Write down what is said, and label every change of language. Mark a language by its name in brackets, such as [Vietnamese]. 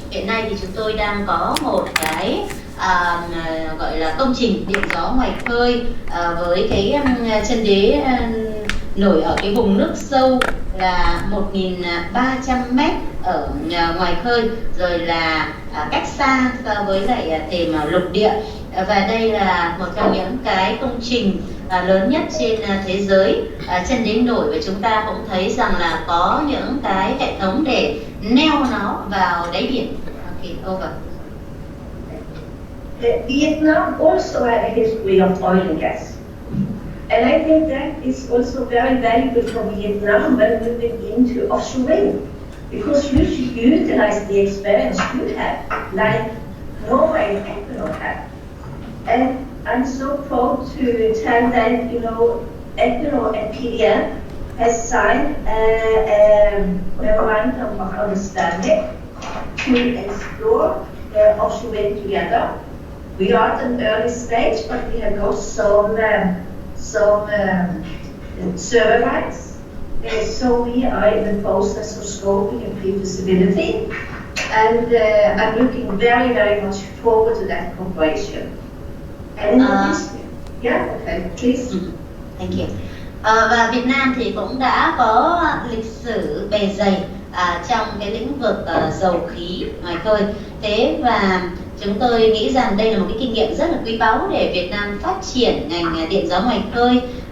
[Vietnamese] Hiện nay thì chúng tôi đang có một cái gọi là công trình điện gió ngoài khơi với cái chân đế nổi ở cái vùng nước sâu là 1.300 mét ở ngoài khơi, rồi là cách xa so với lại thềm lục địa. Và đây là một trong những cái công trình lớn nhất trên thế giới chân đến nổi, và chúng ta cũng thấy rằng là có những cái hệ thống để neo nó vào đáy biển. [English] Okay, over. Vietnam also had a history of oil and gas. And I think that is also very valuable for Vietnam when moving into offshore wind, because you should utilize the experience you have, like Norway and Ecuador have. And I'm so proud to tell that, you know, Ecuador and PDM has signed a memorandum of understanding to explore offshore wind together. We are at an early stage, but we have got some survey rights. So we are in the process of scoping and pre-feasibility, and I'm looking very, very much forward to that cooperation. And yeah, okay, please. Thank you. [Vietnamese] Và Việt Nam thì cũng đã có lịch sử bề dày trong cái lĩnh vực dầu khí ngoài khơi. Thế và chúng tôi nghĩ rằng đây là một cái kinh nghiệm rất là quý báu để Việt Nam phát triển ngành điện gió ngoài khơi.